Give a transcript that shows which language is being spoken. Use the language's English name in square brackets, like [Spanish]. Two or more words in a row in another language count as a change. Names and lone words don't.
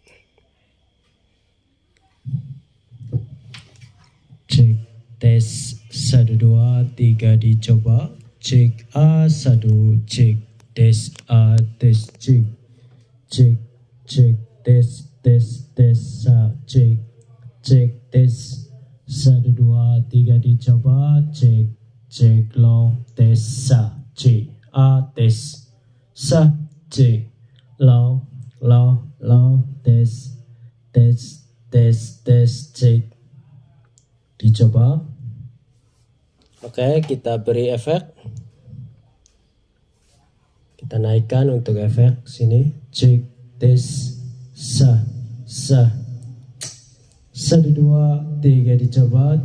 [Indonesian] Cek tes 1 2 3 dicoba. Cek A1, cek tes A, tes cek. Cek cek tes tes tes A, cek cek tes 1 2 3 dicoba. Cek cek long tes A, cek A tes sa, cek long tes tes tes tes cek. Dicoba. Oke, kita beri efek. Kita naikkan untuk efek sini. Cek tes sa 1 2 3 dicoba.